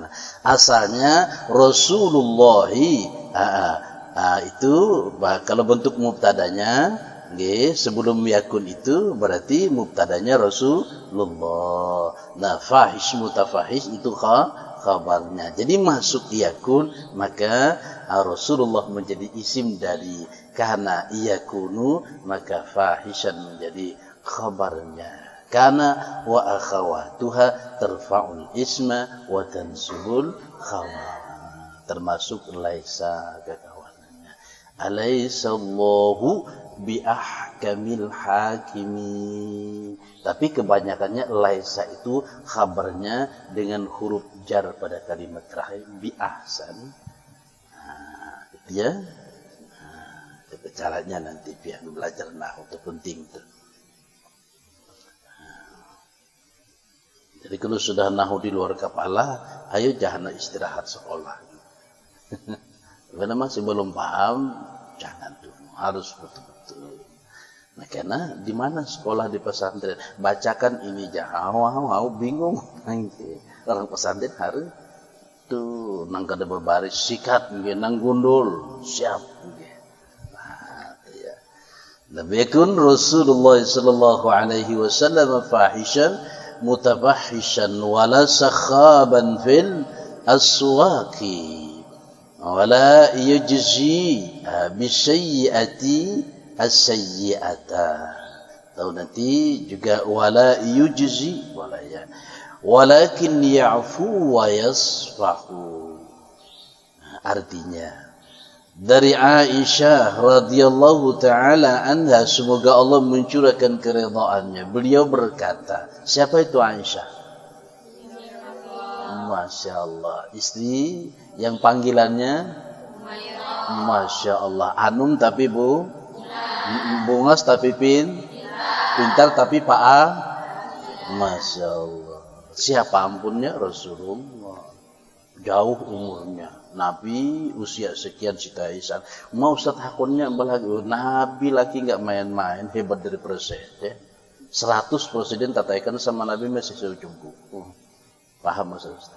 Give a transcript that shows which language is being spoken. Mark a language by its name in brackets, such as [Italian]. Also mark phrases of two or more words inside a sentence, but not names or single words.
[Indonesian] Asalnya Rasulullah itu kalau bentuk mubtadanya, sebelum yakun itu berarti mubtadanya Rasulullah. Nah, [Arabic] فاحش متفاحش [Indonesian] itu khabarnya. Jadi masuk yakun, maka Rasulullah menjadi isim dari [Arabic] كان يكون, [Indonesian] maka fahishan menjadi khabarnya. [Arabic] كان وأخواتها ترفع الاسم وتنصب الخبر. [Indonesian] Termasuk laisa kekawanannya. [Arabic] أليس الله بأحكم الحاكمين. [Indonesian] Tapi kebanyakannya laisa itu khabarnya dengan huruf jar pada kalimat terakhir [Arabic] بأحسن. [Indonesian] Itu ya. Itu caranya nanti biar belajar nahwu itu penting tuh. Jadi kalau sudah nahwu di luar kepala, ayo jangan istirahat sekolah. Karena masih belum paham, jangan tuh, harus betul-betul. [Banjar] Nah, karena di mana sekolah di pesantren, bacakan ini jangan, bingung. Orang pesantren harus tuh nang kada berbaris sikat, nang gundul siap. Nah, ya. [Arabic] لم يكن رسول الله صلى الله عليه وسلم فاحشا متفاحشا ولا سخابا في الأسواق ولا يجزي بالسيئة السيئة. [Indonesian] Tahu nanti juga [Arabic] ولا يجزي ولا يا ولكن يعفو ويصفح. [Indonesian] Artinya dari Aisyah [Arabic] رضي الله تعالى عنها, [Indonesian] semoga Allah mencurahkan keridhaannya, beliau berkata, siapa itu Aisyah? [Arabic] ما شاء الله, [Indonesian] istri yang panggilannya [Arabic] ما شاء الله, [Banjar] Anum tapi bungas tapi pintar tapi [Arabic] ما شاء الله. [Banjar] Siapa ampunnya? Rasulullah. Jauh umurnya, Nabi usia sekian cita Aisyah. Mau Ustaz hakunnya lagi, Nabi lagi nggak main-main, hebat dari presiden. 100 presiden tataikan sama Nabi masih seujung kuku. [Indonesian] Paham maksud Ustaz?